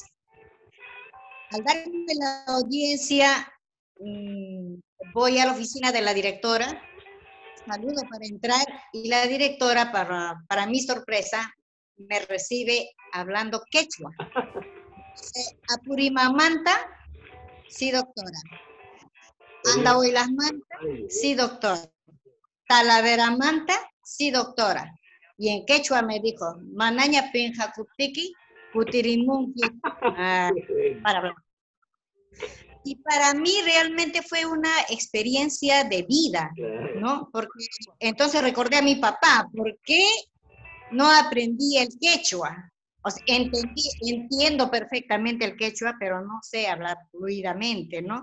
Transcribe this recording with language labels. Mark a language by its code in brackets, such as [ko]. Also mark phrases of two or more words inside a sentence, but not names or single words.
[es] Al darme la audiencia, voy a la oficina de la directora, saludo para entrar y la directora, para mi sorpresa, me recibe hablando quechua. Apurimamanta, sí doctora. Andahuaylas manta, sí doctora. Talaveramanta, sí doctora. Y en quechua me dijo, [qu] manaña pinja kupiki, putirimunki, [es] para hablar. Y para mí realmente fue una experiencia de vida, ¿no? Porque entonces recordé a mi papá, ¿por qué no aprendí el quechua? O sea, entiendo perfectamente el quechua, pero no sé hablar fluidamente, ¿no?